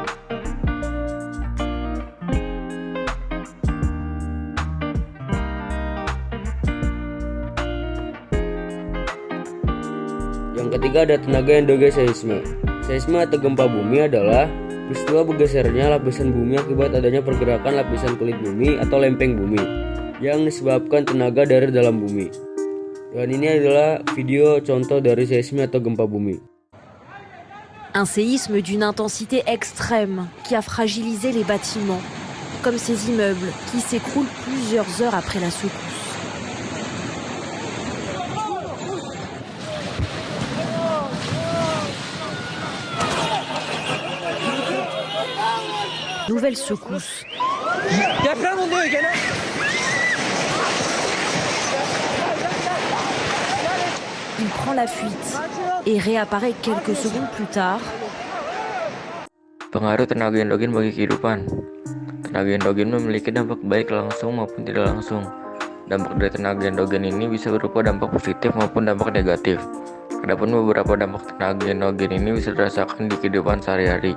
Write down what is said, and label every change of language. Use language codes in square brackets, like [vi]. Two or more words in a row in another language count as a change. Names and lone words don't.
[id] Yang ketiga ada tenaga endogen seisme. Seisme atau gempa bumi adalah peristiwa bergesernya lapisan bumi akibat adanya pergerakan lapisan kulit bumi atau lempeng bumi yang disebabkan tenaga dari dalam bumi. Dan ini adalah video contoh dari seisme atau gempa bumi. [fr] Un séisme d'une intensité extrême qui a fragilisé les bâtiments, comme ces immeubles qui s'écroulent plusieurs heures après la secousse. Nouvelle secousse. Il prend la fuite et réapparaît quelques secondes plus tard. [id] Pengaruh tenaga endogen bagi kehidupan. Tenaga endogen memiliki dampak baik langsung maupun tidak langsung. Dampak dari tenaga endogen ini bisa berupa dampak positif maupun dampak negatif. Adapun beberapa dampak tenaga endogen ini bisa dirasakan di kehidupan sehari-hari.